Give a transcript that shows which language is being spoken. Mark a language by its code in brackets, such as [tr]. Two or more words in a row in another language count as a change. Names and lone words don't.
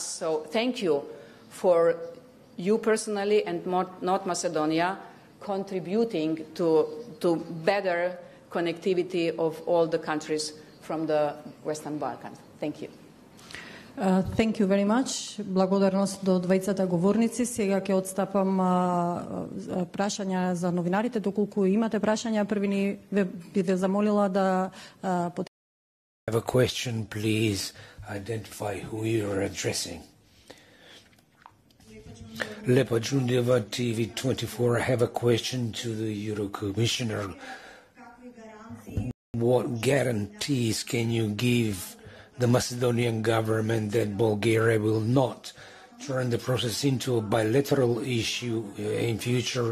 [en] So thank you for you personally and North Macedonia contributing to better connectivity of all the countries from the Western Balkans. Thank you. Thank you very much. [mk] Благодарност до двајцата говорници. Сега ќе отстапам прашања за новинарите. Доколку имате прашања, први би ве замолила да [en] Have a question, please identify who you are addressing. Lepa Jundeva, TV24. I have a question to the Euro Commissioner. What guarantees can you give the Macedonian government that Bulgaria will not turn the process into a bilateral issue in future?